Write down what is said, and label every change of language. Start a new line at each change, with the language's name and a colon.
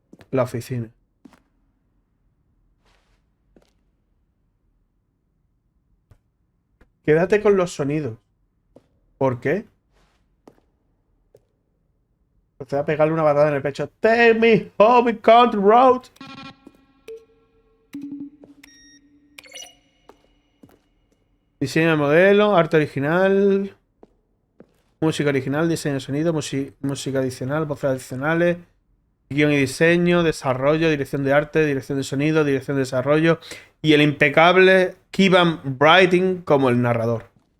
Spanish: La oficina. Quédate con los sonidos. ¿Por qué? Procede a pegarle una patada en el pecho.
English: Take me home, country road.
Spanish: Diseño de modelo, arte original, música original, diseño de sonido, música adicional, voces adicionales, guión y diseño, desarrollo, dirección de arte, dirección de sonido, dirección de desarrollo y el impecable Kevin Brighting como el narrador.